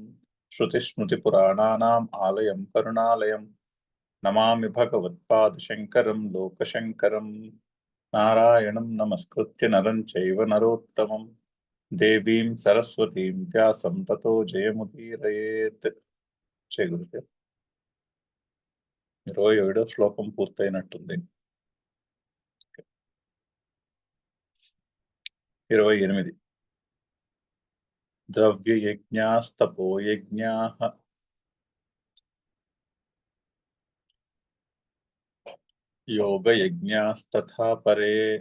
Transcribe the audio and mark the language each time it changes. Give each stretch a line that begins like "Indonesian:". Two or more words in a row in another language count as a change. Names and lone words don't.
Sanskrit: श्रुतिस्मृतिपुराणानाम् आलयं करुणालयम् नमामि भगवत्पादशङ्करं लोकशङ्करं। नारायणं नमस्कृत्य नरं चैव नरोत्तमं देवीं सरस्वतीं व्यासं ततो जयमुदीरयेत्।
Telugu: జయ గురుదేవ్. 27వ శ్లోకం పూర్తయినట్టుంది.
Sanskrit: 28 द्रव्ययज्ञास्तपोयज्ञाः योगयज्ञास्तथा परे